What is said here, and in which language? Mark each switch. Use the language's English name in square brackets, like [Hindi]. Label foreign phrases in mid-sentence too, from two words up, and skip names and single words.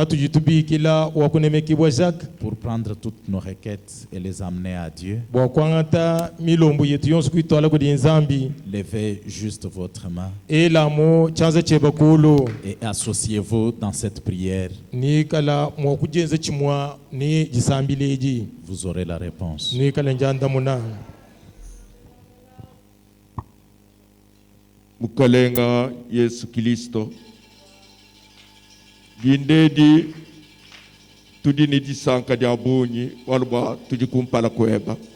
[French] pour prendre toutes nos requêtes et les amener à Dieu, levez juste votre main et associez-vous dans cette prière. Vous aurez la réponse. [Luba-Lulua] Mukalenga Yesu Kristo gindedi tudi ni disanka dia bunyi walba tudi kumpala kweba